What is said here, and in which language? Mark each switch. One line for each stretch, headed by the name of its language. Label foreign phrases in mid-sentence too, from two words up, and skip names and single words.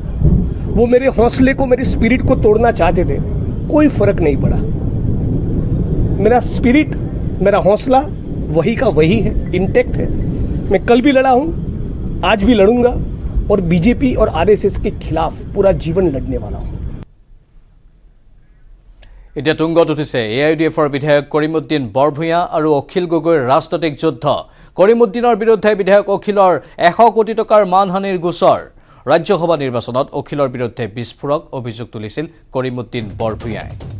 Hindi: वो मेरे हौसले को, मेरे स्पिरिट को तोड़ना चाहते थे, कोई फर्क नहीं पड़ा। मेरा स्पिरिट, मेरा हौसला वही का वही है, इंटैक्ट है। मैं कल भी लड़ा हूँ, आज भी लड़ूंगा, और बीजेपी और आरएसएस के खिलाफ पूरा जीवन लड़ने वाला हूँ।
Assamese: এতিয়া তুংগত উঠিছে AIUDFৰ বিধায়ক কৰিমউদ্দিন বৰভূঞা আৰু অখিল গগৈৰ ৰাজনৈতিক যুদ্ধ। কৰিমউদ্দিনৰ বিৰুদ্ধে বিধায়ক অখিলৰ 100 কোটি টকাৰ মানহানিৰ গোচৰ। ৰাজ্যসভা নিৰ্বাচনত অখিলৰ বিৰুদ্ধে বিস্ফোৰক অভিযোগ তুলিছিল কৰিমউদ্দিন বৰভূঞাই।